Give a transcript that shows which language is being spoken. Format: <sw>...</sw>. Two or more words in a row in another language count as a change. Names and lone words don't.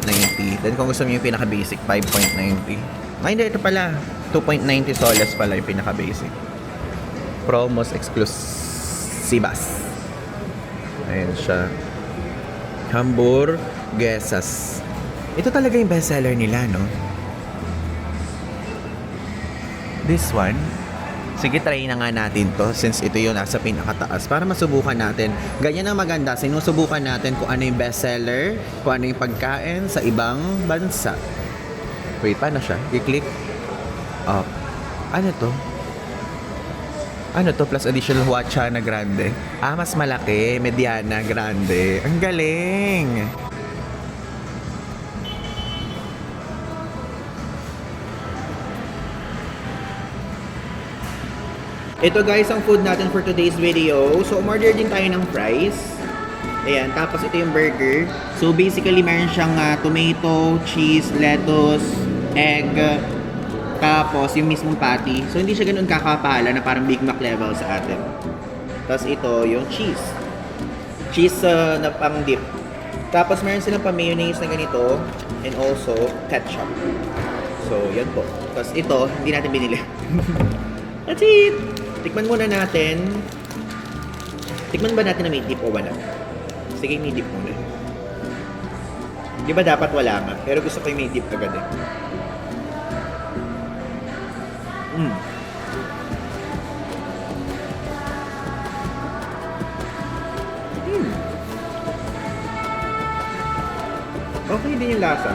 <tl>Then, kung gusto niyo yung pinaka-basic, 5.90. Hindi, ito pala. 2.90 soles pala yung pinaka-basic.</tl> <es>Promos exclusivas.</es> <tl>Ayan siya. Hamburguesas. Ito talaga yung bestseller nila, no?</tl> <en>This one.</en> <tl>Sige, try na nga natin to since ito yung nasa pinakataas para masubukan natin. Ganyan ang maganda. Sinusubukan natin kung ano yung bestseller, kung ano yung pagkain sa ibang bansa. Wait, paano siya? I-click. Ano to? Ano to?</tl> <en>Plus additional Huacha na grande.</en> <tl>Mas malaki.</tl> <es>Mediana grande.</es> <tl>Ang galing! Ito guys, ang food natin</tl> <en>for today's video.</en> <tl>So, umorder din tayo ng fries. Ayan, tapos ito yung burger. So, basically, meron siyang</tl> <en>tomato, cheese, lettuce, egg,</en> <tl>tapos yung mismong patty. So, hindi siya ganun kakapala na parang Big Mac level sa atin. Tapos ito, yung cheese. Cheese na pang dip. Tapos, meron silang pa-mayonnaise na ganito</tl> <en>and also ketchup.</en> <tl>So, yan po. Tapos ito, hindi natin binili.</tl> <en>That's it!</en> <tl>Tikman muna natin. Tikman ba natin na may dip o wala? Sige, may dip muna. Di ba dapat wala nga? Pero gusto ko yung may dip agad eh. Okay din yung lasa.</tl>